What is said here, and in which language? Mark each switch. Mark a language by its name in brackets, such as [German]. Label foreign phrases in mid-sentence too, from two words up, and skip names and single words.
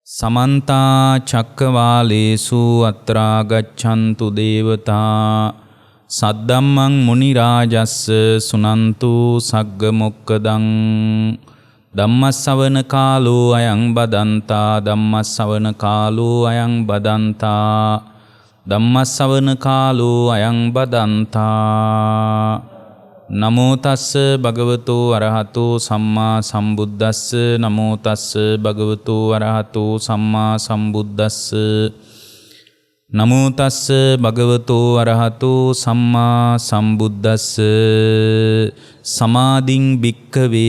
[Pali] समन्ता चक्रवालेषु अत्रा गच्छन्तु देवता सद्दम्मं मुनिराजस्स सुनन्तु सग्गमोक्कदं धम्मස්සවන කාලෝ අයං බදන්තා ධම්මස්සවන කාලෝ අයං බදන්තා ධම්මස්සවන කාලෝ අයං බදන්තා නමෝ තස්ස භගවතෝ අරහතෝ සම්මා සම්බුද්දස්ස නමෝ තස්ස භගවතෝ අරහතෝ සම්මා සම්බුද්දස්ස නමෝ තස්ස භගවතෝ අරහතෝ සම්මා සම්බුද්දස්ස සමාධින් භික්ඛවේ